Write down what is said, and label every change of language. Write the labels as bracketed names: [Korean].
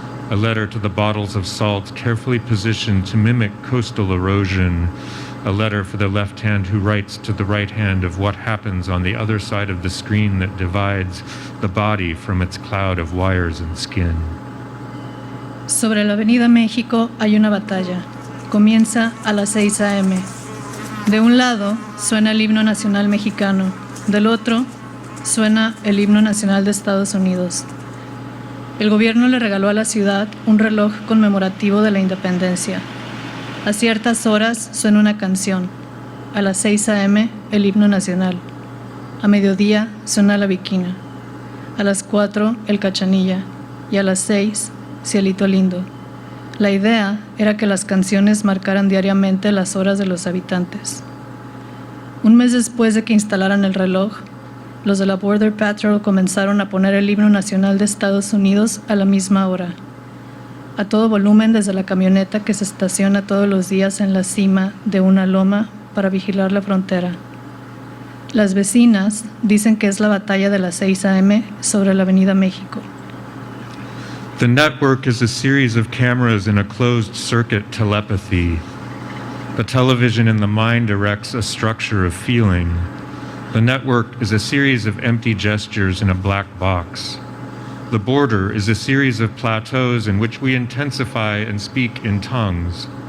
[English] a letter to the bottles of salt carefully positioned to mimic coastal erosion, a letter for the left hand who writes to the right hand of what happens on the other side of the screen that divides the body from its cloud of wires and skin. [Spanish] Sobre la Avenida México hay una batalla. Comienza a las 6 a.m. De un lado suena el himno nacional mexicano, del otro suena el himno nacional de Estados Unidos. El gobierno le regaló a la ciudad un reloj conmemorativo de la independencia. A ciertas horas suena una canción. A las 6 a.m. el himno nacional. A mediodía suena la viquina. A las 4 el cachanilla. Y a las 6 Cielito Lindo. La idea era que las canciones marcaran diariamente las horas de los habitantes. Un mes después de que instalaran el reloj, los de la Border Patrol comenzaron a poner el himno nacional de Estados Unidos a la misma hora, a todo volumen desde la camioneta que se estaciona todos los días en la cima de una loma para vigilar la frontera. Las vecinas dicen que es la batalla de las 6 a.m. sobre la Avenida México. [English] The network is a series of cameras in a closed-circuit telepathy. The television in the mind erects a structure of feeling. The network is a series of empty gestures in a black box. The border is a series of plateaus in which we intensify and speak in tongues.